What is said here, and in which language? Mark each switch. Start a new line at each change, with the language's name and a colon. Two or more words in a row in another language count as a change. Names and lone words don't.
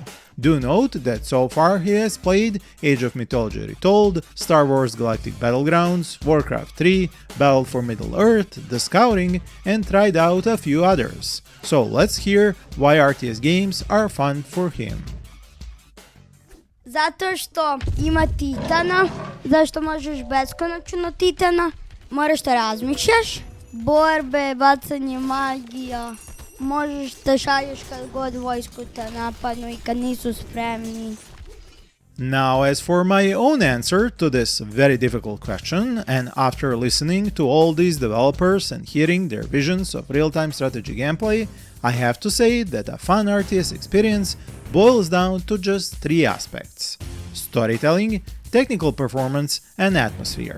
English: Do note that so far he has played Age of Mythology Retold, Star Wars Galactic Battlegrounds, Warcraft 3, Battle for Middle-earth, The Scouring, and tried out a few others. So let's hear why RTS games are fun for him.
Serbian: Zato što ima titana, zašto možeš beskonačno na titana, moraš da razmišljaš, borbe, bacanje magija, možeš da šalješ kad god vojsku te napadnu I kad nisu spremni.
English: Now, as for my own answer to this very difficult question, and after listening to all these developers and hearing their visions of real-time strategy gameplay, I have to say that a fun RTS experience boils down to just 3 aspects: storytelling, technical performance, and atmosphere.